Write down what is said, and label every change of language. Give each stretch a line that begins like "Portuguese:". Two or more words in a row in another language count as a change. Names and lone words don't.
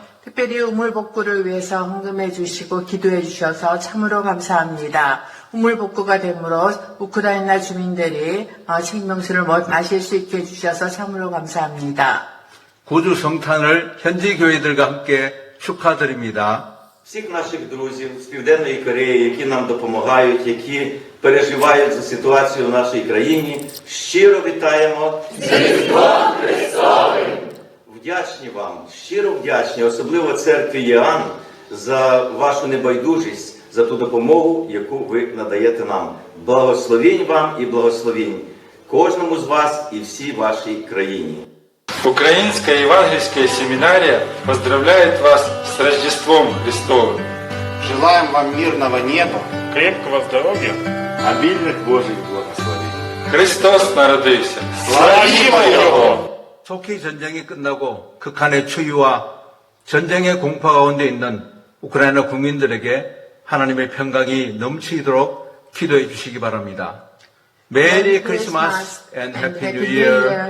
Korean: 특별히 우물 복구를 위해서 헌금해 주시고 기도해 주셔서 참으로 감사합니다. 우물 복구가 되므로 우크라이나 주민들이 생명수를 마실 수 있게 해주셔서 참으로 감사합니다. 구주 성탄을 현지 교회들과 함께 축하드립니다.
Ukrainian: Всіх наших друзів з Південної Кореї, які нам допомагають, які переживають за ситуацію в нашій країні, щиро вітаємо з Різдвом Христовим! Вдячні вам, щиро вдячні, особливо церкві Єан, за вашу небайдужість, за ту допомогу, яку ви надаєте нам. Благословінь вам і благословінь кожному з вас і всій вашій країні.
Russian: Украинская евангельская семинария поздравляет вас с Рождеством Христовым. Желаем вам мирного неба, Крепкого здоровья. обильных Божьих благословений.
Ukrainian: Христос народился. Славімо Його!
Korean: 속히 전쟁이 끝나고 극한의 추위와 전쟁의 공포 가운데 있는 우크라이나 국민들에게 하나님의 평강이 넘치도록 기도해 주시기 바랍니다.
English: Merry Christmas and Happy New Year.